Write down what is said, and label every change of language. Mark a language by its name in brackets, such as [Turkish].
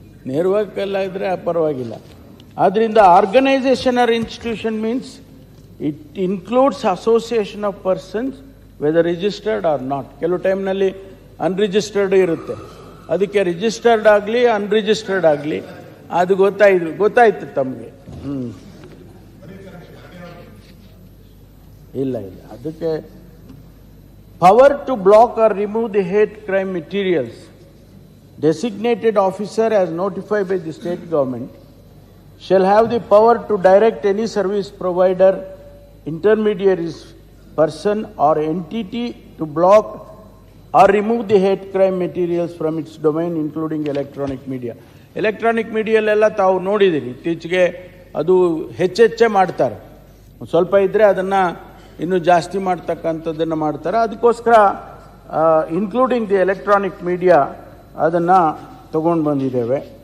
[Kannada] ನೇರವಾಗಿ ಕಲ್ಲ ಇದ್ರೆ ಪರವಾಗಿಲ್ಲ. ಆದ್ರಿಂದ [English] Organisation or institution means it includes association of persons whether registered or not. [Kannada] ಕೆಲವು ಟೈಮ್ನಲ್ಲಿ ಅನ್ರಿಜಿಸ್ಟರ್ಡ್ ಇರುತ್ತೆ, ಅದಕ್ಕೆ ರಿಜಿಸ್ಟರ್ಡ್ ಆಗಲಿ ಅನ್ರಿಜಿಸ್ಟರ್ಡ್ ಆಗಲಿ ಅದು ಗೊತ್ತಾಯ್ತು ತಮಗೆ. ಇಲ್ಲ, ಅದಕ್ಕೆ [English] Power to block or remove the hate crime materials designated officer as notified by the state government shall have the power to direct any service provider, intermediaries, person or entity to block or remove the hate crime materials from its domain, including electronic media. [Kannada] Electronic ಮೀಡಿಯಲ್ಲೆಲ್ಲ ತಾವು ನೋಡಿದ್ದೀರಿ, ಇತ್ತೀಚೆಗೆ ಅದು ಹೆಚ್ಚೆ ಮಾಡ್ತಾರೆ. ಸ್ವಲ್ಪ ಇದ್ದರೆ ಅದನ್ನು ಇನ್ನೂ ಜಾಸ್ತಿ ಮಾಡ್ತಕ್ಕಂಥದ್ದನ್ನು ಮಾಡ್ತಾರೆ. ಅದಕ್ಕೋಸ್ಕರ [English] including the electronic media [Kannada] ಅದನ್ನು ತಗೊಂಡು ಬಂದಿದ್ದೇವೆ.